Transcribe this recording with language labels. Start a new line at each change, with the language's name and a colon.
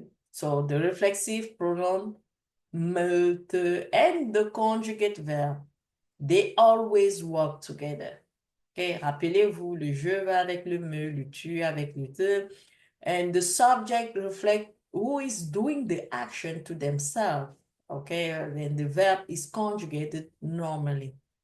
English: So the reflexive pronoun me, te, and the conjugate verb, they always work together. Okay?
French: Rappelez-vous, le je va avec le me, le tu avec le te,
English: and the subject reflect who is doing the action to themselves. Okay? And the verb is conjugated normally.